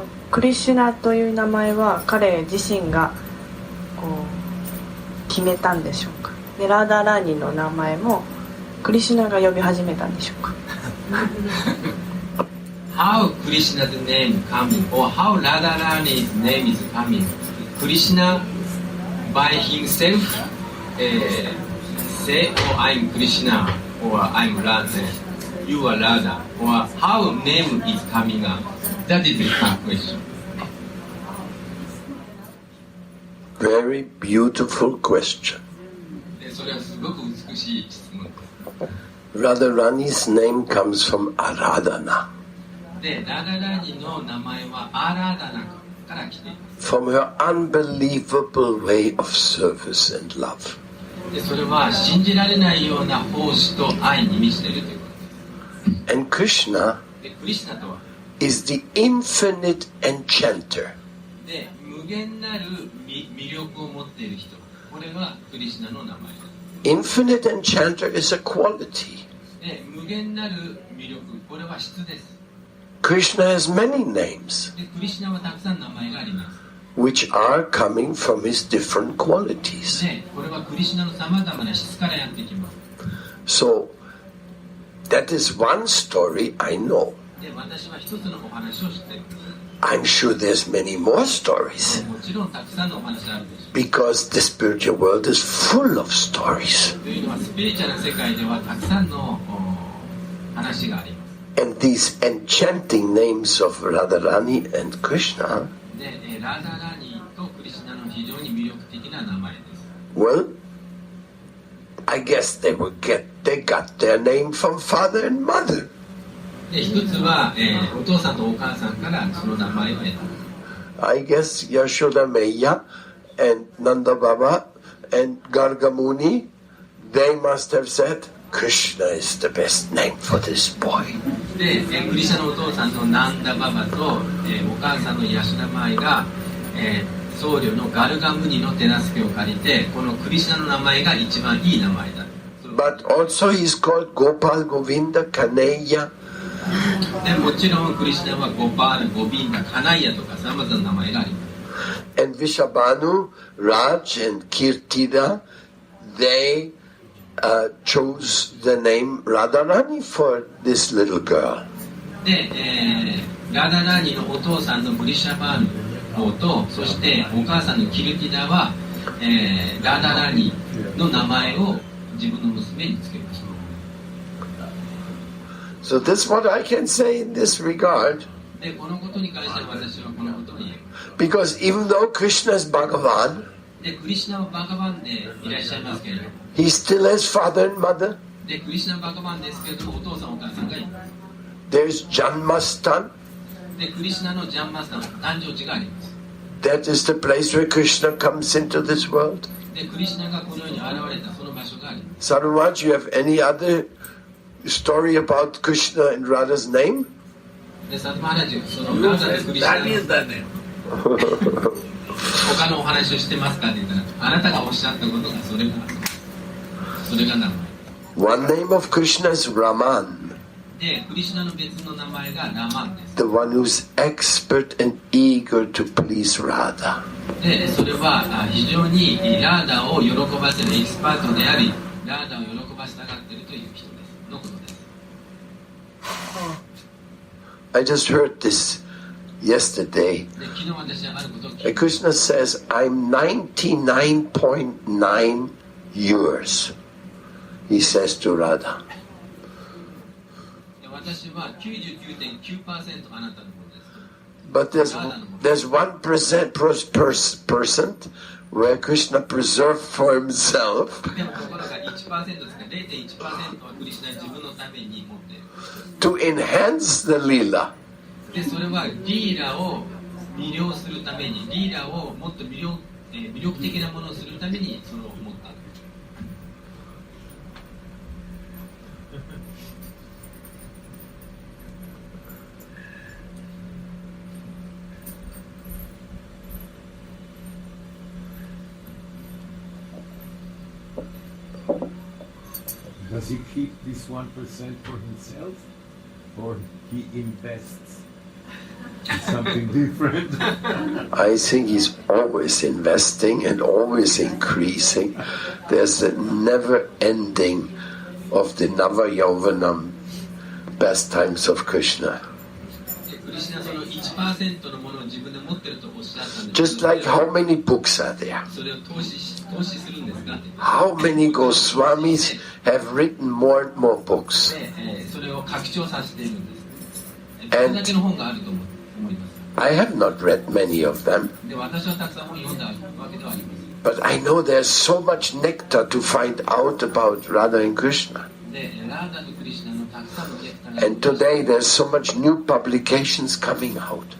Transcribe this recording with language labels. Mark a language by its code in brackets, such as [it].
[ja] クリシュナという名前は彼自身がこう決めたんでしょうか。で、ラダラーニの名前もクリシュナが呼び始めたんでしょうか。 [en] How Krishna's name coming, or how Radharani's name is coming? Krishna by himself say, "Oh, I'm Krishna," or "I'm Radha," "You are Radha," or how name is coming up? That is the question. Very beautiful question. [ja] で、それはすごく美しい質問です。 [en] Radharani's name comes from Aradhana. [ja] で、ラダラニの名前はアラダナから来ています。 [en] From her unbelievable way of service and love. [ja] で、それは信じられないような奉仕と愛に満ちているということです。 [en] And Krishna [ja] で、クリシュナとは [en] is the infinite enchanter. [ja] で、無限なる魅力を持っている人。これはクリシュナの名前です。 [en] Infinite enchanter is a quality. [ja] で、無限なる魅力。これは質です。 [en] Krishna has many names, [ja] で、クリシュナはたくさん名前があります。 [en] which are coming from his different qualities. [ja] で、これはクリシュナのさまざまな質からやってきます。 [en] So, that is one story I know. [ja] で、私は一つのお話を知っています。 [en] I'm sure there's many more stories [ja] もちろんたくさんのお話あるでしょ [en] because the spiritual world is full of stories. [ja] う。というのはスピリチュアルな世界ではたくさんの話があります。 [en] And these enchanting names of Radharani and Krishna, [ja] で、ラーダラーニーとクリシュナの非常に魅力的な名前です。 [en] well, I guess they got their name from father and mother. [ja] で、一つは、お父さんとお母さんからその名前を得た。 [en] I guess Yashoda Maya and Nanda Baba and Gargamuni, they must have said, Krishna is the best name for this boy. [ja] で、クリシュナのお父さんのナンダババと、お母さんのヤシュナマイが、僧侶のガルガムニの手助けを借りて、このクリシュナの名前が一番いい名前だ。 [en] But also he's called Gopal, Govinda, Kaneya. [ja] でもちろんクリシュナはゴパール、ゴビンダ、カナイヤとかさまざまな名前があります。 [en] And Vishabhanu, Raj and Kirtida, they chose the name Radharani for this little girl. [ja] で、ラダラーニのお父さんのブリシャバーヌ王と、そしてお母さんのキルティダは、ラダラーニの名前を自分の娘につけました。 [en] So this is what I can say in this regard. [ja] で、このことに関しては私はこのことに言えます。 [en] Because even though Krishna is Bhagavan, [ja] で、クリシュナはバガバンでいらっしゃいますけれども、 [en] he still has father and mother. [ja] で、クリシュナバガバンですけれども、お父さんお母さんがいます。 [en] There's Janmastan. [ja] で、クリシュナのジャンマスターの誕生地があります。 [en] That is the place where Krishna comes into this world. [ja] で、クリシュナがこの世に現れたその場所があります。 [en] Sarumaj, you have any other story about Krishna and Radha's name? [ja] で、サトマハラジ、そのラダとクリシュナ [en] That is the name. [ja] 他のお話をしてますかって言ったら、あなたがおっしゃったことがそれが名前。 [en] One name of Krishna is Raman, [ja] で、クリシュナの別の名前がラマンです。 [en] the one who's expert and eager to please Radha. [ja] で、それは非常にラーダを喜ばせるエキスパートであり、ラーダを喜ばせたがっているという人です。のことです。 [en] I just heard this yesterday. [ja] で、昨日私はあることを聞いて、 [en] Krishna says, I'm 99.9 yours, he says to Radha. [ja] で私は 99.9% あなたのものです。 [en] But there's 1% where Krishna preserved for himself [ja] でもところが 1% ですが 0.1% はクリシュナ自分のために持っている。 [en] to enhance the lila. [ja] で、それはリーラを魅了するために、リーラをもっと魅力的なものをするためにそれを持った。 [en] Does he keep this 1% for himself, or he invests in something different? I think he's always investing and always increasing. There's a never ending of the Nava Yauvanam pastimes of Krishna. [ja] で、クリシュナその 1% のものを自分で持ってるとおっしゃったんです。 [en] Just like how many books are there? [ja] それを投資するんですかって。 [en] How many Goswamis have written more and more books? [ja] で、それを拡張させているんです。どれだけの本があると思います。 [en] I have not read many of them, [ja] で、私はたくさん本を読んだわけではありません。 [en] but I know there's so much nectar to find out about Radha and Krishna. [ja] で、ラーダとクリシュナのたくさんのネクターが [en] And today there's so much new publications coming out.